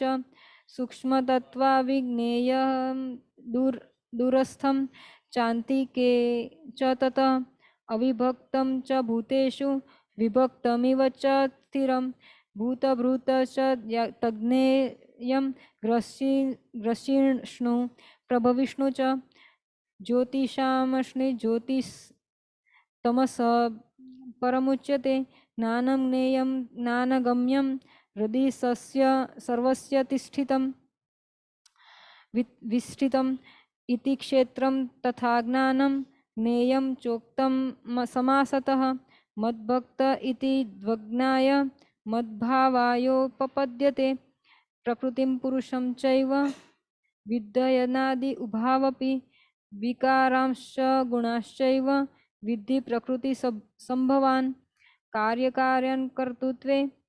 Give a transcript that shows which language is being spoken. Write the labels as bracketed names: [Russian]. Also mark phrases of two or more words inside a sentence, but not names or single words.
[Sanskrit] સૂક્ષ્મતત્વા વિજ્ઞેયં દૂરસ્થમ ચાંતિકે ચ તત અવિભક્તમ ચ ભૂતેષુ વિભક્તમિવ ચ સ્થિરમ ભૂતભૃત ચ તજ્ઞેયં ગ્રસિષ્ણુ પ્રભવિષ્ણુ ચ જ્યોતિષામશ્નિ જ્યોતિષતમસ પરમુચ્યતે. જ્ઞાનમ જ્ઞેયં જ્ઞાનગમ્યં હૃદિ સર્વસ્ય તિષ્ઠિતમ विष्ठितम् इति क्षेत्रं तथा ज्ञानं ज्ञेयं चोक्तं समासतः मद्भक्त इति द्वज्ञाय मद्भावायोपपद्यते प्रकृतिं पुरुषं चैव विद्ययनादि उभावपि विकारांश्च गुणाश्चैव विद्धि प्रकृति संभवान् कार्यकार्यं कर्तृत्वे